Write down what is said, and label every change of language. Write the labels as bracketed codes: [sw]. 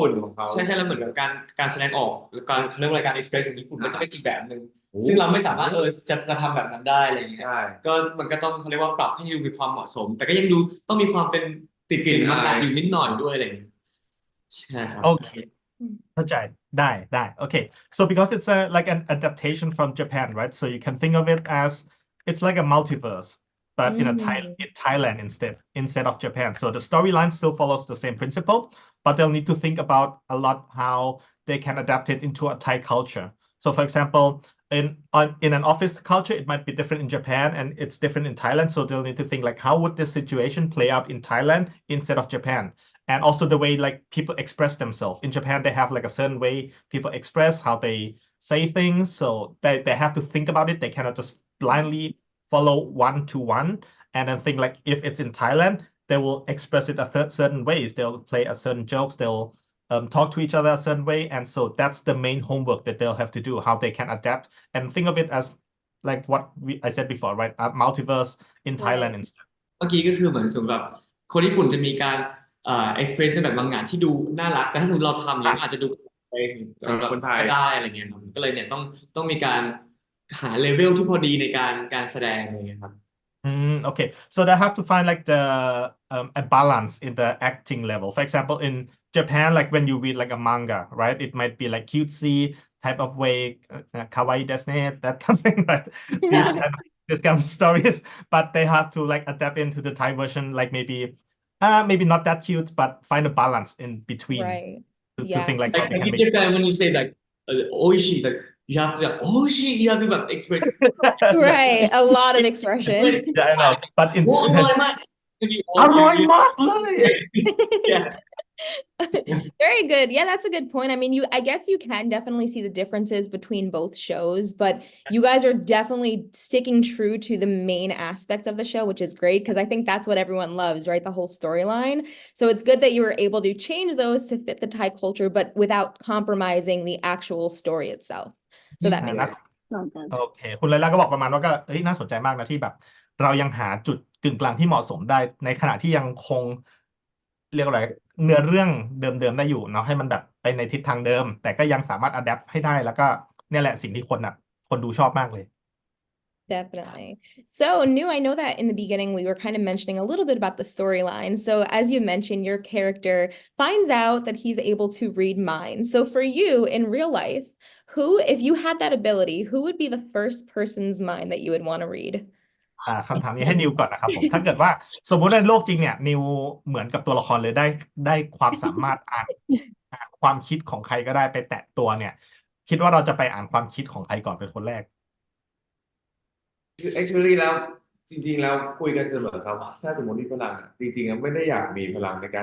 [th] ปุ่นของเขา ใช่แล้วเหมือนกับการแสดงออกหรือการเขาเรียกว่าอะไรการ express ของญี่ปุ่นก็จะเป็นอีกแบบหนึ่ง โอ้ ซึ่งเราไม่สามารถจะทำแบบนั้นได้อะไรเงี้ย ใช่ ก็มันก็ต้องเขาเรียกว่าปรับให้ดูมีความเหมาะสม แต่ก็ยังดูต้องมีความเป็นติดกลิ่นมังงะอยู่นิดหน่อยด้วยอะไรอย่างเงี้ยใช่ครับ [en] Okay. [th] เข้าใจได้ [en] okay, so because it's like an adaptation from Japan, right? So you can think of it as it's like a multiverse, but in Thailand instead of Japan. So the storyline still follows the same principle, but they'll need to think about a lot how they can adapt it into a Thai culture. So for example, in an office culture, it might be different in Japan and it's different in Thailand. So they'll need to think like how would this situation play out in Thailand instead of Japan? And also the way like people express themselves. In Japan, they have like a certain way people express how they say things. So they have to think about it. They cannot just blindly follow one to one and then think like if it's in Thailand, they will express it a certain ways. They'll play a certain jokes. They'll talk to each other a certain way. And so that's the main homework that they'll have to do, how they can adapt and think of it as like what I said before, right? A multiverse in Thailand instead. [th] เมื่อกี้ก็คือเหมือนสมมติแบบคนญี่ปุ่นจะมีการexpress ในแบบบางงานที่ดูน่ารักแต่ถ้าสมมติเราทำเนี่ยมันอาจจะดูไปสำหรับคนไทยได้อะไรเงี้ยครับก็เลยเนี่ยต้องมีการหาเลเวลที่พอดีในการแสดงอะไรเงี้ยครับ [en] Okay, so they have to find like a balance in the acting level. For example, in Japan, like when you read like a manga, right? It might be like cutesy type of way, [ja] kawaii desu, [en] that kind of thing, right? This kind of stories, but they have to like adapt into the Thai version, like maybe not that cute, but find a balance in between Right. to think like how Like they can in make it. Japan when you say like oishi like you have to like oishi you have toแบบexpress Right. A lot of expression. Yeah, I know, but in [th] โอ้อร่อยมาก อร่อยมากเลย [en] Yeah. Very good. Yeah, that's a good point. I mean, I guess you can definitely see the differences between both shows, but you guys are definitely sticking true to the main aspect of the show, which is great because I think that's what everyone loves, right? The whole storyline. So it's good that you were able to change those to fit the Thai culture, but without compromising the actual story itself. So that makes sense. [th] โอเคคุณไลล่าก็บอกประมาณว่าก็น่าสนใจมากนะที่แบบเรายังหาจุดกึ่งกลางที่เหมาะสมได้ในขณะที่ยังคงเรียกอะไรเนื้อเรื่องเดิมๆได้อยู่เนาะให้มันแบบไปในทิศทางเดิมแต่ก็ยังสามารถอัดแอปให้ได้แล้วก็เนี่ยแหละสิ่งที่คนดูชอบมากเลย [en] Definitely. So, New, I know that in the beginning we were kind of mentioning a little bit about the storyline. So, as you mentioned, your character finds out that he's able to read minds. So, for you in real life, if you had that ability, who would be the first person's mind that you would want to read? [th] คำถามนี้ให้นิวก่อนนะครับผมถ้าเกิดว่าสมมุติในโลกจริงเนี่ยนิวเหมือนกับตัวละครเลยได้ความสามารถอ่านความคิดของใครก็ได้ไปแตะตัวเนี่ยคิดว่าเราจะไปอ่านความคิดของใครก่อนเป็นคนแรก actually แล้วจริงๆแล้วคุยกันเสมอครับถ้าสมมติมีพลังอะจริงๆไม่ได้อยากมีพลังในการ